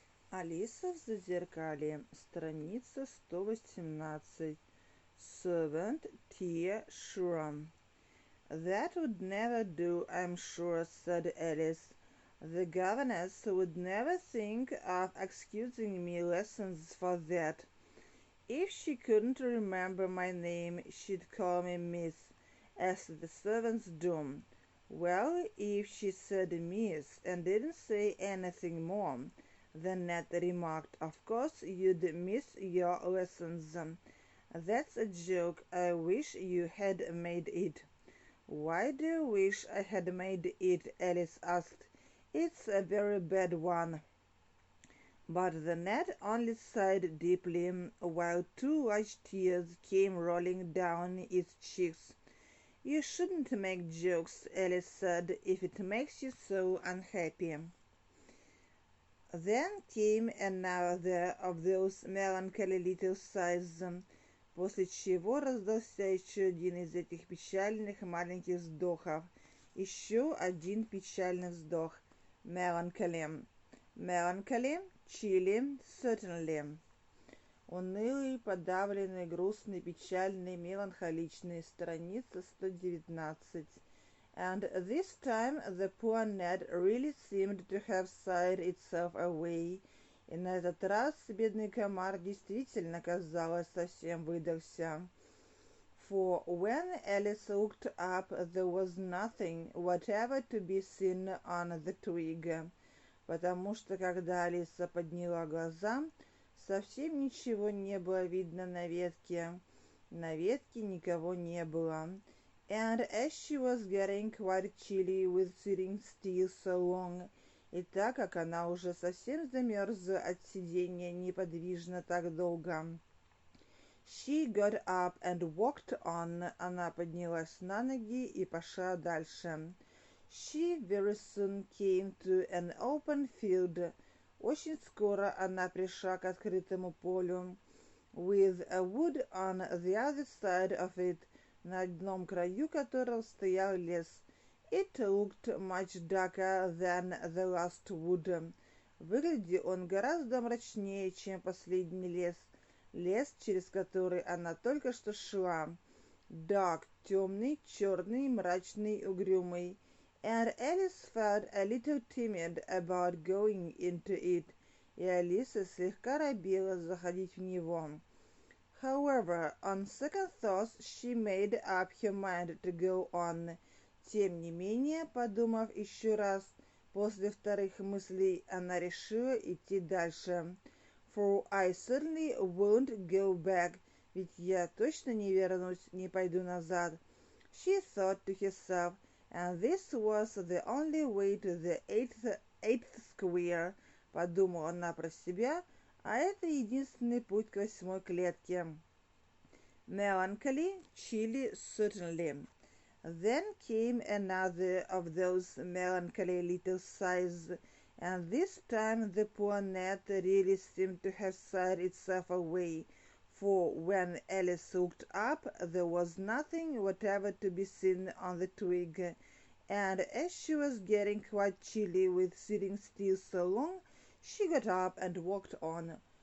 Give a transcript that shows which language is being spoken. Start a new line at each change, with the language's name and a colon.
Russian: Алиса в Зазеркалье, страница 118. Servant.Through.
English: That would never do, I'm sure, said Alice. The governess would never think of excusing me lessons for that. If she couldn't remember my name, she'd call me Miss, as the servants do. Well, if she said Miss and didn't say anything more, then Ned remarked, of course you'd miss your lessons. That's a joke. I wish you had made it. Why do you wish I had made it? Alice asked. It's a very bad one. But the Ned only sighed deeply, while two large tears came rolling down its cheeks. You shouldn't make jokes, Alice said, if it makes you so unhappy. Then came another of those melancholy little sighs,
Russian: после чего раздался еще один из этих печальных маленьких вздохов. Еще один печальный вздох.
English: Melancholy. Melancholy, chilly, certainly.
Russian: Унылый, подавленный, грустный, печальный, меланхоличный. Страница 119.
English: And this time the poor Ned really seemed to have sighed itself away.
Russian: И на этот раз бедный комар действительно, казалось, совсем выдохся.
English: For when Alice looked up, there was nothing whatever to be seen on the twig.
Russian: Потому что, когда Алиса подняла глаза, совсем ничего не было видно на ветке. На ветке никого не было.
English: And as she was getting quite chilly with sitting still so long,
Russian: и так как она уже совсем замерзла от сидения неподвижно так долго,
English: she got up and walked on.
Russian: Она поднялась на ноги и пошла дальше.
English: She very soon came to an open field.
Russian: Очень скоро она пришла к открытому полю.
English: With a wood on the other side of it,
Russian: на одном краю которого стоял лес.
English: It looked much darker than the last wood.
Russian: Выглядел он гораздо мрачнее, чем последний лес. Лес, через который она только что шла. Dark, темный, черный, мрачный, угрюмый.
English: And Alice felt a little timid about going into it.
Russian: И Алиса слегка робела заходить в него.
English: However, on second thoughts, she made up her mind to go on.
Russian: Тем не менее, подумав еще раз, после вторых мыслей, она решила идти дальше.
English: For I certainly won't go back.
Russian: Ведь я точно не вернусь, не пойду назад.
English: She thought to herself, and this was the only way to the eighth square.
Russian: Подумала она про себя, а это единственный путь к 8-й клетке.
English: Melancholy, chilly, certainly. Then came another of those melancholy little sighs, and this time the poor Ned really seemed to have sighed itself away, for when Alice looked up, there was nothing whatever to be seen on the twig, and as she was getting quite chilly with sitting still so long, she got up and walked on.